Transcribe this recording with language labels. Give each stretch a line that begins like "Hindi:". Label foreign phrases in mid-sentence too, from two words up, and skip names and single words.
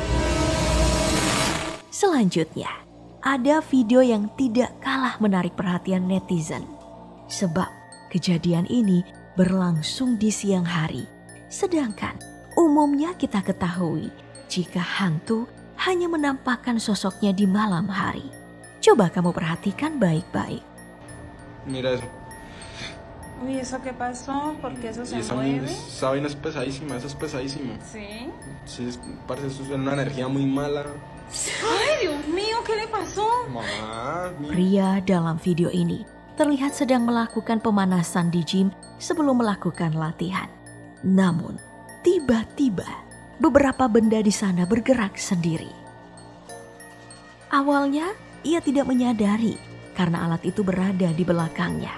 Indonesian: Selanjutnya, ada video yang tidak kalah menarik perhatian netizen. Sebab kejadian ini berlangsung di siang hari. Sedangkan umumnya kita ketahui jika hantu hanya menampakkan sosoknya di malam hari. Coba kamu perhatikan baik-baik.
Spanish: Mira eso. Uy, ¿eso qué pasó? ¿Por qué eso se Esa mueve? vaina es pesadísima, eso es pesadísimo. Sí. Sí, parece eso es una energía muy mala. Ay, Dios mío, ¿qué le pasó? Mamá, mira.
Indonesian: Pria dalam video ini terlihat sedang melakukan pemanasan di gym sebelum melakukan latihan. Namun, tiba-tiba beberapa benda di sana bergerak sendiri. Awalnya, ia tidak menyadari karena alat itu berada di belakangnya.